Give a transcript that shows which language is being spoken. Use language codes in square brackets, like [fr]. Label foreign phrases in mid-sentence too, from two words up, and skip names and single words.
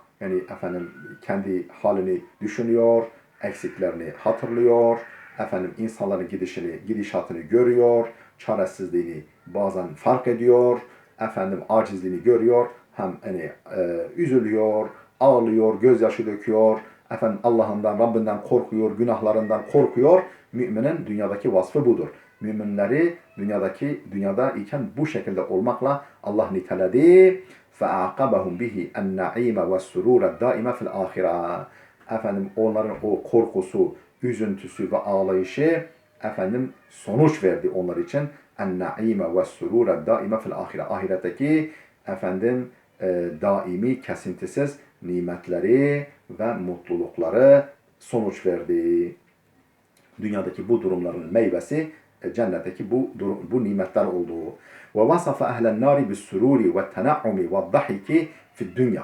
[tr] Yani kendi halini düşünüyor, eksiklerini hatırlıyor, insanların gidişatını görüyor, çaresizliğini bazen fark ediyor, acizliğini görüyor, hem üzülüyor, ağlıyor, gözyaşı döküyor, Allah'ından, Rabbinden korkuyor, günahlarından korkuyor. Müminin dünyadaki vasfı budur. Müminleri dünyada iken bu şekilde olmakla Allah niteledi. [ar] فَاَعْقَبَهُمْ بِهِ النَّعِيمَ وَالسُّرُورَ الدَّائِمَ فِي الْآخِرَةِ [tr] Onların o korkusu, üzüntüsü ve ağlayışı sonuç verdi onlar için. [ar] النَّعِيمَ وَالسُّرُورَ الدَّائِمَ فِي الْآخِرَةِ [tr] Ahiretteki daimi, kesintisiz nimetleri ve mutlulukları sonuç verdi. Dünyadaki bu durumların meyvesi cennetteki bu nimetler olduğu. [ar] ووصف أهل النار بالسرور والتنعم والضحك في الدنيا.